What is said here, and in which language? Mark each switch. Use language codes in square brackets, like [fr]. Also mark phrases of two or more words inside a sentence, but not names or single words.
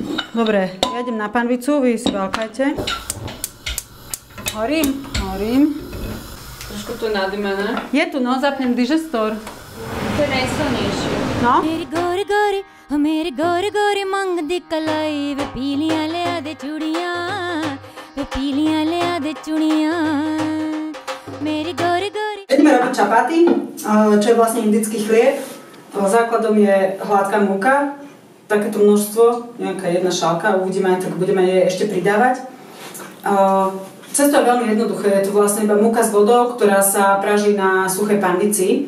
[sk] Dobre, ja idem na panvicu, vy si balkajte. Horím, horím. Trošku to je nadymené. Je tu, no, zapnem digestor. To je najsilnejšie. No? [pa] ਮੇਰੀ ਗੋਰੀ ਗੋਰੀ ਹੋ ਮੇਰੀ ਗੋਰੀ ਗੋਰੀ ਮੰਗ ਦੀ ਕਲਾਈ ਵੇ ਪੀਲੀਆਂ ਲੈ ਆਦੇ ਚੂੜੀਆਂ ਵੇ ਪੀਲੀਆਂ ਲੈ ਆਦੇ ਚੂੜੀਆਂ ਮੇਰੀ ਗੋਰੀ ਗੋਰੀ. [sk] Ideme robiť čapaty, čo je vlastne indický chlieb. Základom je hladká múka, takéto množstvo, nejaká jedna šálka, uvidíme, tak budeme jej ešte pridávať. Cesto je veľmi jednoduché, je to vlastne iba múka s vodou, ktorá sa praží na suchej panvici.